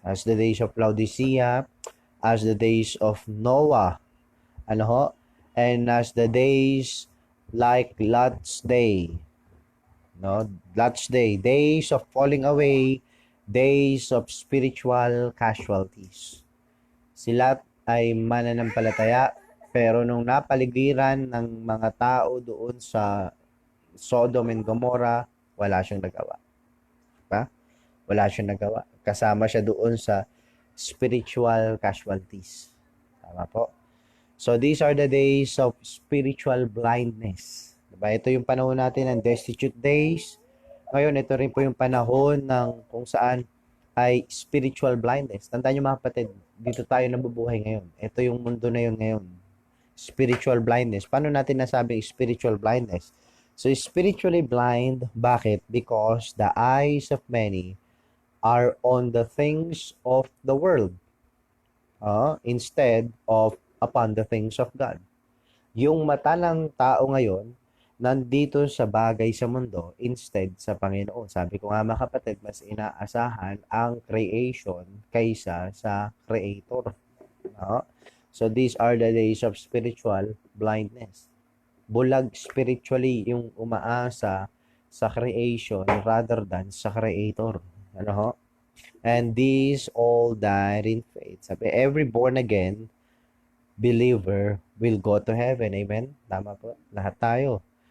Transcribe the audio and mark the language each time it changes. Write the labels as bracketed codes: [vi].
[en] As the days of Laodicea, as the days of Noah, and as the days like Lot's day. No? Lot's day. Days of falling away, days of spiritual casualties. [tl] Si Lot ay mananampalataya, pero nung napaligiran ng mga tao doon sa Sodom and Gomorrah, wala siyang nagawa. Diba? Wala siyang nagawa. Kasama siya doon sa spiritual casualties. Tama po. [en] So, these are the days of spiritual blindness. [tl] Diba? Ito yung panahon natin ng destitute days. Ngayon, ito rin po yung panahon ng kung saan ay spiritual blindness. Tandaan nyo mga kapatid, dito tayo nabubuhay ngayon. Ito yung mundo na yun ngayon. Spiritual blindness. Paano natin nasabing spiritual blindness? So, spiritually blind, bakit? [en] Because the eyes of many are on the things of the world instead of upon the things of God. [tl] Yung mata ng tao ngayon, nandito sa bagay sa mundo instead sa Panginoon. Sabi ko nga mga kapatid, mas inaasahan ang creation kaysa sa creator. [en] So these are the days of spiritual blindness. [tl] Bulag spiritually yung umaasa sa creation rather than sa creator. [en] And these all died in faith. Sabi, every born again believer will go to heaven. Amen? [tl] Tama po? Lahat tayo.